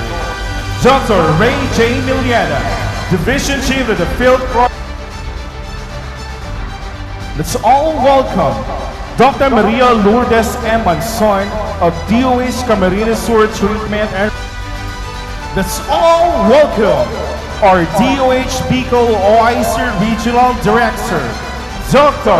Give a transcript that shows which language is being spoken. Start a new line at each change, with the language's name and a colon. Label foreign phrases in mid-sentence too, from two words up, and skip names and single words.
English: Dr. Ray J. Miliana, Division Chief of the Field Pro. Let's all welcome Dr. Maria Lourdes M. Manson of DOH Camarines Sewer Treatment and let's all welcome our DOH Bicol OIC Regional Director, Dr.